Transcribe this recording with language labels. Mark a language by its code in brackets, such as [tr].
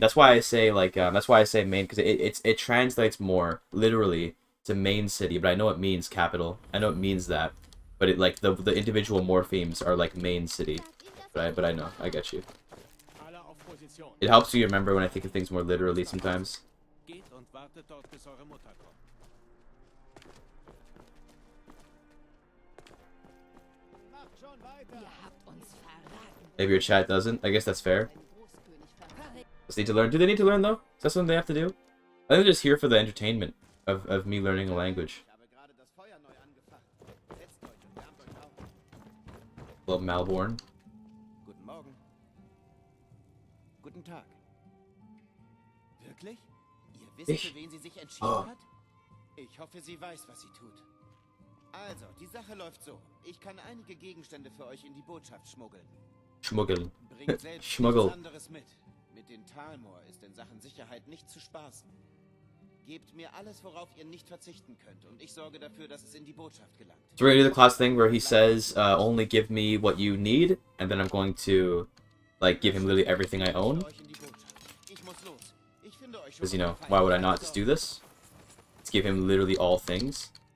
[en] That's why I say like that's why I say Main, because it translates more literally to main city. But I know it means capital. I know it means that. But it like the individual morphemes are like main city. But I know. I get you. It helps you remember when I think of things more literally sometimes. [de] Geht und wartet dort, bis eure Mutter kommt. Ihr habt uns verraten. [en] Maybe your chat doesn't. I guess that's fair. [de] Ein Großkönig verraten. [en] Just need to learn. Do they need to learn though? Is that something they have to do? I think they're just here for the entertainment of me learning a language. [de] Ich habe gerade das Feuer neu angefacht. Setzt euch und wärmt euch auf. [en] Little Malborn. [de] Guten Morgen. Guten Tag. Wirklich? Ihr wisst, Ich? für wen sie sich entschieden Oh. hat? Ich hoffe, sie weiß, was sie tut. Also, die Sache läuft so. Ich kann einige Gegenstände für euch in die Botschaft schmuggeln. Schmuggeln. Bringt selbst Schmuggel. nichts anderes mit. Mit den Talmoor ist in Sachen Sicherheit nicht zu spaßen. Gebt mir alles, worauf ihr nicht verzichten könnt, und ich sorge dafür, dass es in die Botschaft gelangt. [en] So we're gonna do the class thing where he says, only give me what you need, and then I'm going to, like, give him literally everything I own. [de] Ich muss los. Ich finde euch schon [en] Because, you know, why would I not just do this? Let's give him literally all things.